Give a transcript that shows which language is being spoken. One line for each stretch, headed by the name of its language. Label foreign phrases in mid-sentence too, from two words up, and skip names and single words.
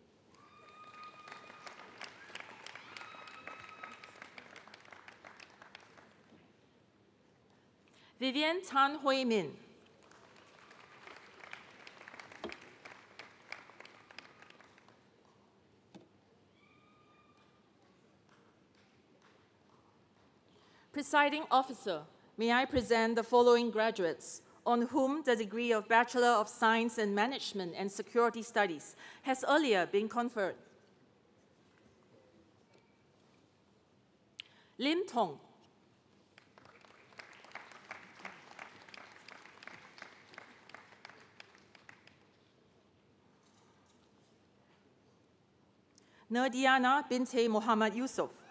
English: Vivian Tan Hui Min. Presiding Officer, may I present the following graduates on whom the degree of Bachelor of Science in Management and Security Studies has earlier been conferred. Lim Tong. Nerdiana binte Muhammad Yusuf.